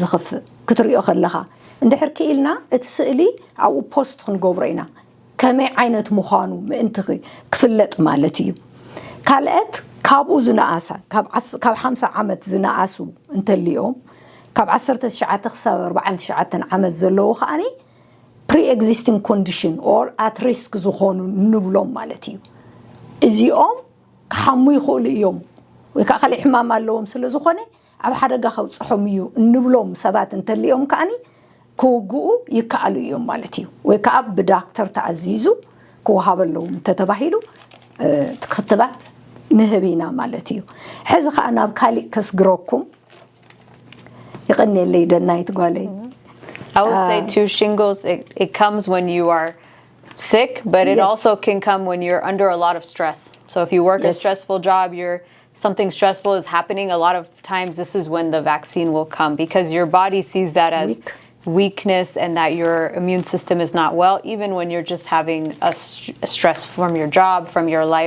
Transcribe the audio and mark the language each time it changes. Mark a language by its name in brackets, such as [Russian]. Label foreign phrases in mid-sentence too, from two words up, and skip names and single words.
[Tigrinya] ዝኸፍእ ክትሪኦ ከለኻ እንድሕር ክኢልና እቲ ስእሊ ኣብኡ ፖስት ክንገብሮ ኢና ከመይ ዓይነት ምዃኑ ምእንቲ ክፍለጥ ማለት እዩ ካልአት ካብኡ ዝነኣሳ ካብ 50 ዓመት ዝነኣሱ እንተልዮም ካብ 19 ክሳብ 49 ዓመት ዘለዉ ከዓኒ [English] pre-existing condition or at [Tigrinya] risk ዝኾኑ ንብሎም ማለት እዩ እዚኦም ክሓሙ ይኽእሉ እዮም ወይ ከዓ ካልእ ሕማም ኣለዎም ስለ ዝኾነ ኣብ ሓደጋ ከብፅሖም እዩ እንብሎም ሰባት እንተልዮም ከዓኒ ክውግኡ ይከኣሉ እዮም ማለት እዩ ወይ ከዓ ብዳክተር ተኣዚዙ ክወሃበለዎም እንተተባሂሉ ክትባት ንህብ ኢና ማለት እዩ ሕዚ ከዓ ናብ ካሊእ ከስግረኩም ይቕኒየለይ ደናይት ጓለይ [English] I would say too, shingles, it comes when you are sick, but it also can come when you're under a lot of stress. So if you work a stressful job, something stressful is happening, a lot of times this is when the vaccine will come because your body sees that as weakness and that your immune system is not well, even when you're just having a stress from your job, from your life.